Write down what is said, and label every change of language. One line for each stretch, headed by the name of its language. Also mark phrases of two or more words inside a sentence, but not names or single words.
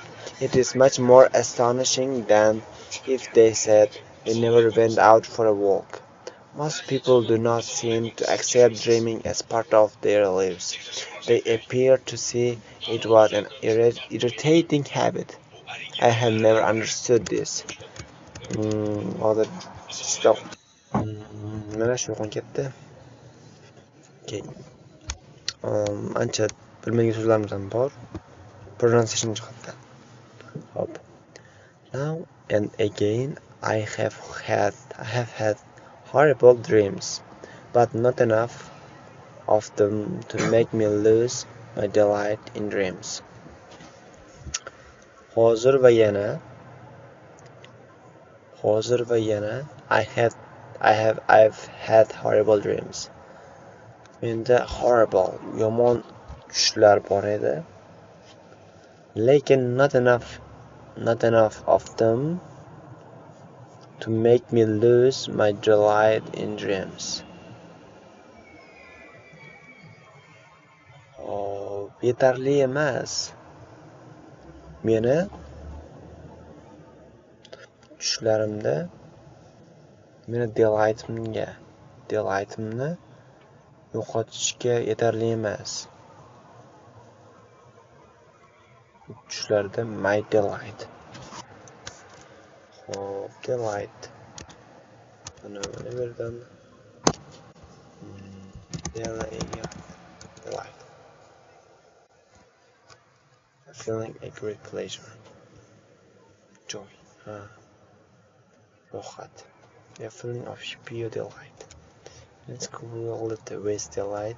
English: It is much more astonishing than if they said they never went out for a walk. Most people do not seem to accept dreaming as part of their lives. They appear to see it was an irritating habit. I have never understood this.
Uzbek: Hozir stop. Mana shu ketdi. Okay. Ancha bilmagan so'zlarimiz ham bor. Pronunciation jihatdan. Hop.
English: Now and again I have had horrible dreams, but not enough of them to make me lose my delight in dreams.
Uzbek: Hozir va yana
English: I've had horrible dreams.
Uzbek: Menda horrible, yomon tushlar bor edi.
English: Lekin not enough of them to make me lose my delight in dreams.
Uzbek: Yetarli emas. Meni tushlarimda delight'imni yo'qotishga yetarli emas.
English: Tushlarda my delight.
Uzbek: Hop, delight. Mana berdim. Delight.
English: Feeling a great pleasure. Joy. Rohat. A feeling of pure delight. Let's call it with delight.